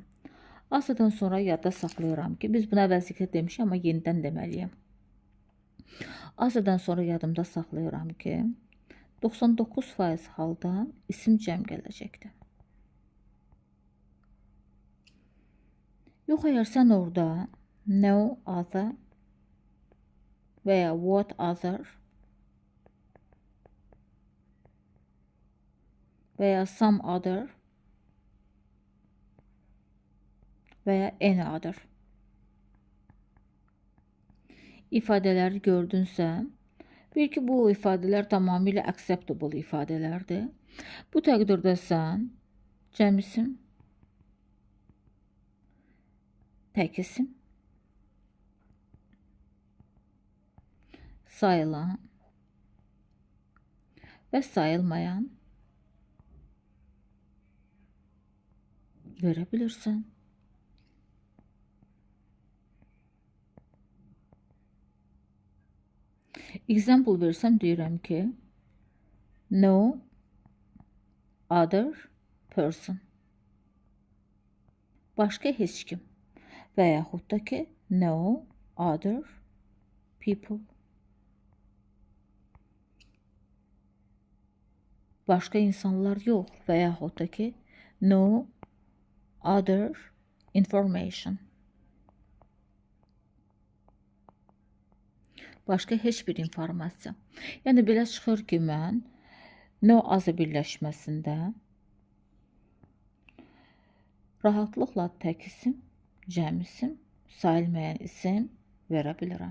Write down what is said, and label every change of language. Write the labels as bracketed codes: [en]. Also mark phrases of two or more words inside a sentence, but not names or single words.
[az] AZ-dan sonra yadda saxlayıram ki, biz buna əvəzlikdə demişik, amma yenidən deməliyəm. AZ-dan sonra yadımda saxlayıram ki, 99% halda isim cəm gələcəkdir. Yox, əgər sən orada [en] no other [az] və ya [en] what other [az] və ya [en] some other [az] və ya [en] any other [az] ifadələri gördünsə, bil ki, bu ifadələr tamamilə acceptable ifadələrdir. Bu təqdirdə sən cəm isim, tək isim, sayılan və sayılmayan verə bilirsən. Example versəm deyirəm ki, [en] no other person. [az] Başqa heç kim. Və yaxud da ki, [en] no other people. [az] Başqa insanlar yox və yaxud da ki, [en] no other information. [az] Başqa heç bir informasiya. Yəni, belə çıxır ki, mən no azı birləşməsində rahatlıqla tək isim, cəm isim, sayılmayan isim verə bilirəm.